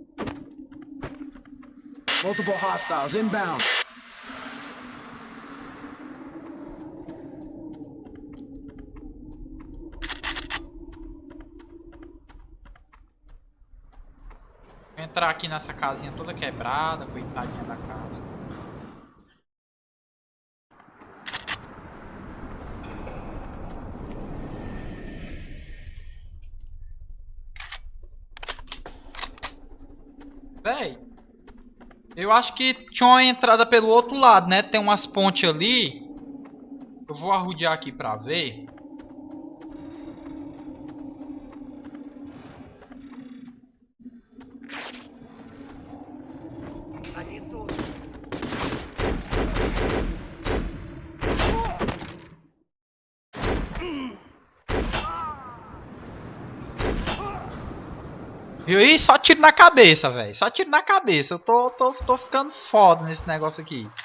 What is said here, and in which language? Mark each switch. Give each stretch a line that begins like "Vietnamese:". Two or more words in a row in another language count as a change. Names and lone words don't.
English: Multiple hostiles inbound.
Portuguese: Vou entrar aqui nessa casinha toda quebrada, coitadinha da casa. Véi, eu acho que tinha uma entrada pelo outro lado, né? Tem umas pontes ali. Eu vou arrodear aqui pra ver.
Russian: Они тут!
Portuguese: Viu aí? Só tiro na cabeça, velho. Só tiro na cabeça. Eu tô ficando foda nesse negócio aqui.